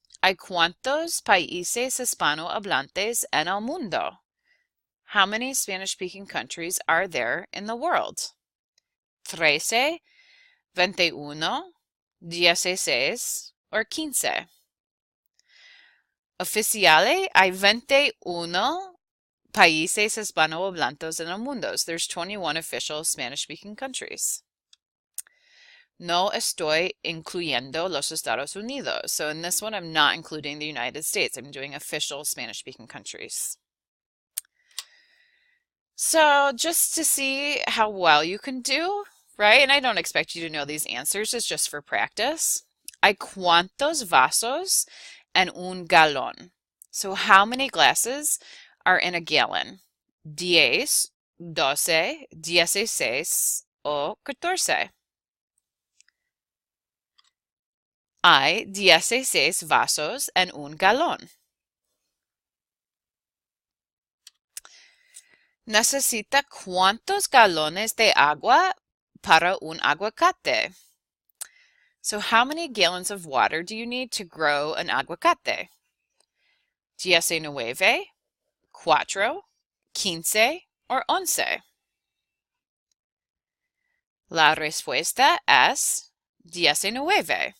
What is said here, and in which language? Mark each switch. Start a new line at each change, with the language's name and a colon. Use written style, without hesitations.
Spanish: ¿Hay cuántos países hispanohablantes en el mundo?
English: How many Spanish-speaking countries are there in the world? 13, 21, 16, or 15?
Spanish: Oficiales, hay 21 países hispanohablantes en el mundo.
English: So there's 21 official Spanish-speaking countries.
Spanish: No estoy incluyendo los Estados Unidos.
English: So in this one, I'm not including the United States. I'm doing official Spanish-speaking countries. So just to see how well you can do, right? And I don't expect you to know these answers. It's just for practice.
Spanish: ¿Hay cuántos vasos en un galón?
English: So how many glasses are in a gallon?
Spanish: 10, 12, 16, o 14? Hay 16 vasos en un galón. ¿Necesita cuántos galones de agua para un aguacate?
English: So how many gallons of water do you need to grow an aguacate? 19, 4, 15 or 11?
Spanish: La respuesta es 19.